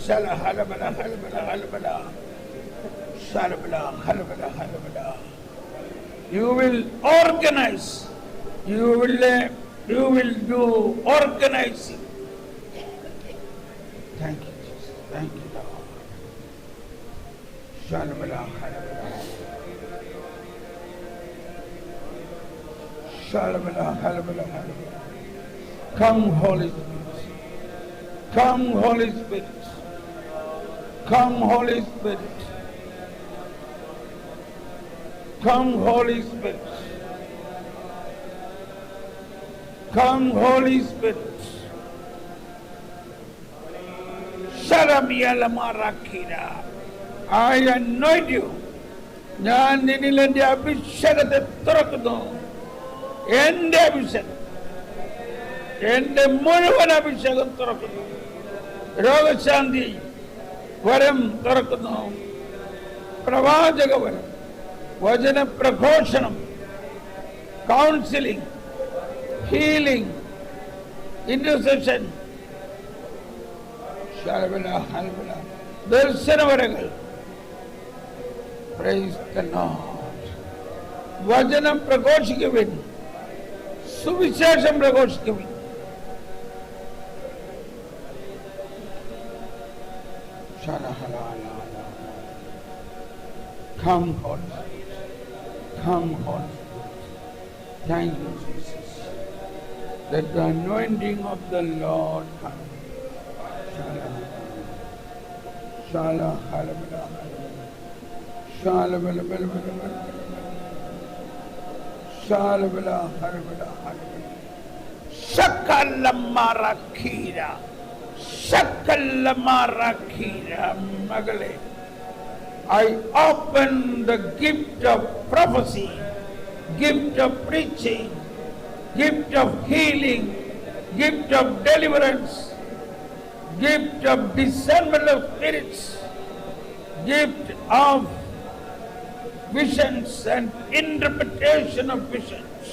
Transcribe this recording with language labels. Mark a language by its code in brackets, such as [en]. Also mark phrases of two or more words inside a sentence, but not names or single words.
[en] You will organize. You will do organizing. Thank you, Jesus. Thank you, Lord. Shalabala, halabala. Shalabala, halabala, halabala. Come, Holy Spirit. Come, Holy Spirit. Come, Holy Spirit. Come, Holy Spirit. Come, Holy Spirit. I anoint you. [ml] ഞാൻ നിന്നിൽ എന്റെ അഭിഷേകത്തെ തുറക്കുന്നു. എന്റെ അഭിഷേകം, എന്റെ മുഴുവൻ അഭിഷേകം തുറക്കുന്നു. രോഗശാന്തി വരം തുറക്കുന്നു. പ്രവാചക വരം, വചന പ്രഘോഷണം, [en] counseling, healing, intercession, [ml] ദർശനവരങ്ങൾ. [en] Praise the Lord. [ml] വചനം പ്രഘോഷിക്കുവിൻ, സുവിശേഷം പ്രഘോഷിക്കുവിൻ. [en] Come, Holy Spirit. Come, Holy Spirit. Thank you, Jesus. Let the anointing of the Lord come. Shala, halabala, shalabala, shalabala, halabala, shakalamarakhira, shakalamarakhira, magale. I open the gift of prophecy, gift of preaching, gift of healing, gift of deliverance, gift of discernment of spirits, gift of visions and interpretation of visions.